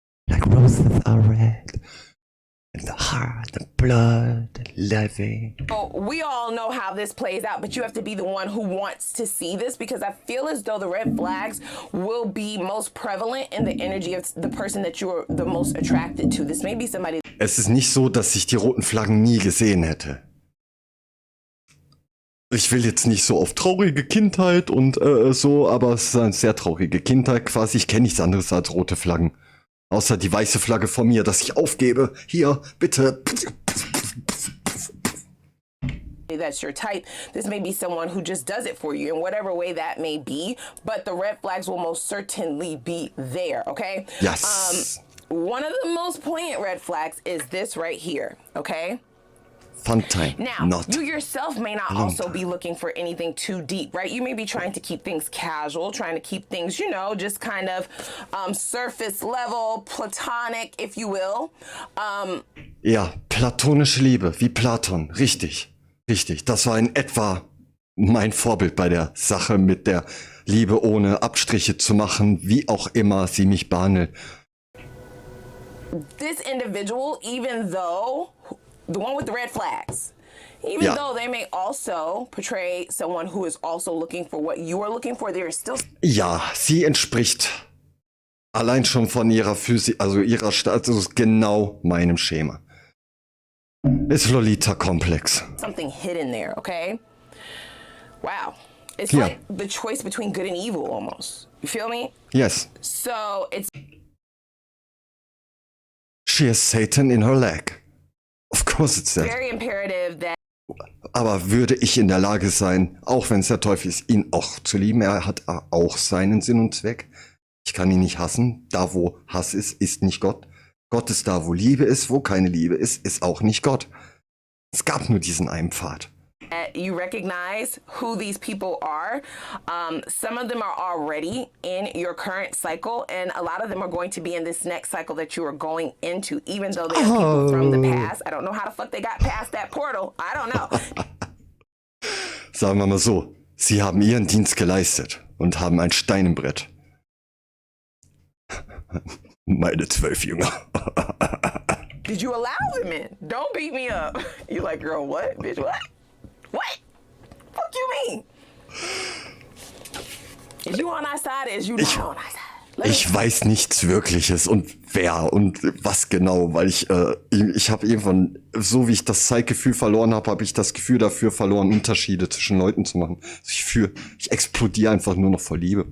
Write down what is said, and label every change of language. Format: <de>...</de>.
<en>Like roses are red. And the heart, the blood, the living. we all know how this plays out, but you have to be the one who wants to see this, because I feel as though the red flags will be most prevalent in the energy of the person that you're the most attracted to. This may be somebody.</en> <de>Es ist nicht so, dass ich die roten Flaggen nie gesehen hätte. Ich will jetzt nicht so auf traurige Kindheit und so, aber es ist eine sehr traurige Kindheit quasi. Ich kenne nichts anderes als rote Flaggen. Außer die weiße Flagge von mir, dass ich aufgebe. Hier, bitte.</de> <en>That's your type. This may be someone who just does it for you in whatever way that may be, but the red flags will most certainly be there, okay? Yes. One of the most poignant red flags is this right here, okay? Fun time. Now, not you yourself may not also be looking for anything too deep, right? You may be trying to keep things casual, trying to keep things, you know, just kind of surface level, platonic, if you will.</en> <de>Ja, platonische Liebe, wie Platon. Richtig, richtig. Das war in etwa mein Vorbild bei der Sache mit der Liebe, ohne Abstriche zu machen, wie auch immer sie mich behandelt.</de> <en>This individual, even though the one with the red flags, even though they may also portray someone who is also looking for what you are looking for, there is still.</en> <de>Ja, sie entspricht allein schon von ihrer Physik, also ihrer Status, genau meinem Schema. Ist Lolita-Komplex.</de> <en>Something hidden there, okay? Wow. It's like the choice between good and evil almost. You feel me? Yes. So it's. She has Satan in her leg. Of course it's that. Very imperative that.</en> <de>Aber würde ich in der Lage sein, auch wenn es der Teufel ist, ihn auch zu lieben? Er hat auch seinen Sinn und Zweck. Ich kann ihn nicht hassen. Da, wo Hass ist nicht Gott. Gott ist da, wo Liebe ist. Wo keine Liebe ist auch nicht Gott. Es gab nur diesen einen Pfad.</de> <en>You recognize who these people are. Some of them are already in your current cycle, and a lot of them are going to be in this next cycle that you are going into, even though they are people from the past. I don't know how the fuck they got past that portal. I don't know.</en> <de>Sagen wir mal so, sie haben ihren Dienst geleistet und haben ein Stein im Brett. Meine 12 Jünger.</de> <en>Did you allow them in? Don't beat me up. You like, girl, what? Bitch, what? What? Fuck you mean? Is you on our side or is you not on our side?</en> <de>Ich weiß nichts Wirkliches und wer und was genau, weil ich habe irgendwann, so wie ich das Zeitgefühl verloren habe, habe ich das Gefühl dafür verloren, Unterschiede zwischen Leuten zu machen. Ich explodiere einfach nur noch vor Liebe.</de>